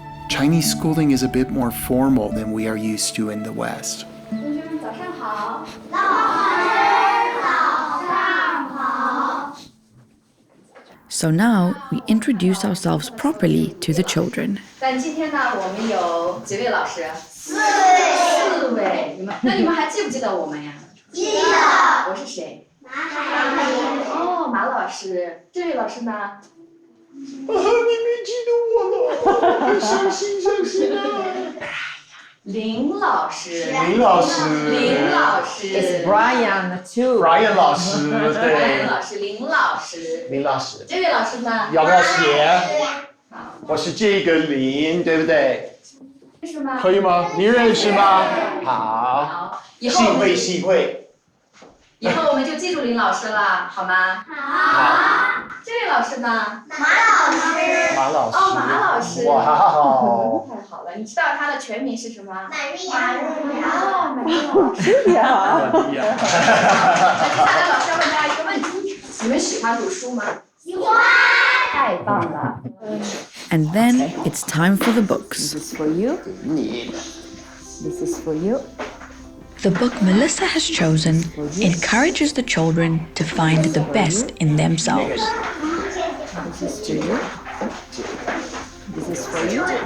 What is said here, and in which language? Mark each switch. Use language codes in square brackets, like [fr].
[en] Chinese schooling is a bit more formal than we are used to in the West. So now we introduce ourselves properly to the children. [zh] 但今天呢，我们有几位老师？4位。那你们还记不记得我们呀？记得。我是谁？马哦，马老师。这位老师呢？你没记得我了，很伤心啊！林老师。林老师。林老师。 [en] It's Brian too. [zh] Brian 老师，对。 Brian 老师，林老师。林老师。这位老师呢？要不要写？我是这个林，对不对？是吗？可以吗？你认识吗？好。以后我们幸会。以后我们就记住林老师了，好吗？好。这位老师呢？马老师。马老师。哦，马老师。哇哦！太好了，你知道他的全名是什么？ Maria。哦，玛利亚老师。玛利亚。那接下来老师要问大家一个问题：你们喜欢读书吗？喜欢。太棒了。 [en] And then it's time for the books. This is for you. This is for you. The book Melissa has chosen encourages the children to find the best in themselves. This is to you. This is for you.